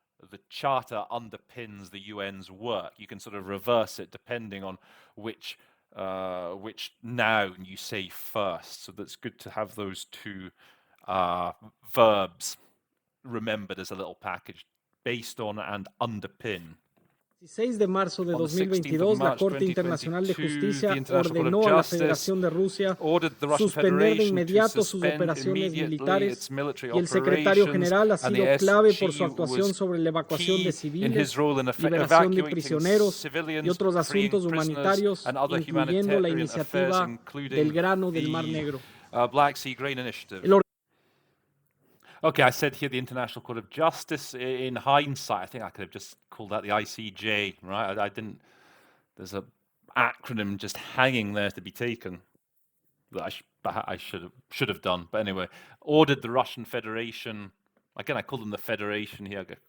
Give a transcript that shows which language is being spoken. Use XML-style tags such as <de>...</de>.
<en>The charter underpins the UN's work. You can sort of reverse it depending on which noun you say first. So that's good to have those two verbs remembered as a little package, based on and underpin.</en> <es>16 de marzo de 2022, la Corte Internacional de Justicia ordenó a la Federación de Rusia suspender de inmediato sus operaciones militares y el secretario general ha sido clave por su actuación sobre la evacuación de civiles, liberación de prisioneros y otros asuntos humanitarios, incluyendo la iniciativa del grano del Mar Negro.</es> <en>Black Sea Grain Initiative. Okay, I said here the International Court of Justice. In hindsight, I think I could have just called that the ICJ, right? I didn't. There's an acronym just hanging there to be taken that I should have done. But anyway, ordered the Russian Federation. Again, I called them the Federation here.</en>